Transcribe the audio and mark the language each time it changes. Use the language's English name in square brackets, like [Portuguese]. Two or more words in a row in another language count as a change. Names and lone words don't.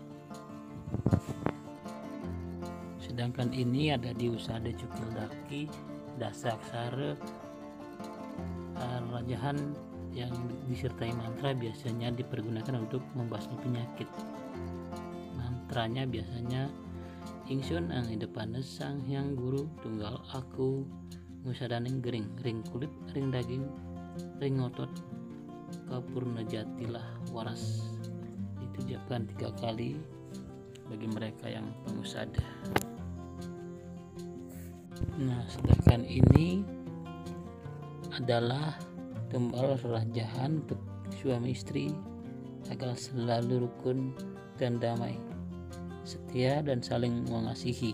[Indonesian] Sedangkan ini ada di Usada Cukildaki Dasaksara. Rerajahan yang disertai mantra biasanya dipergunakan untuk membasmi penyakit. Mantranya biasanya [Balinese] Ingsun ang Idepanes Sanghyang Guru Tunggal Aku Ngusadaneng Gering, ring kulit, ring daging, ring otot, kapurna jatilah waras. [Indonesian] Ditujukan 3 kali bagi mereka yang pengusada. Nah, sedangkan ini adalah tumbal rerajahan untuk suami istri agar selalu rukun dan damai, setia dan saling mengasihi.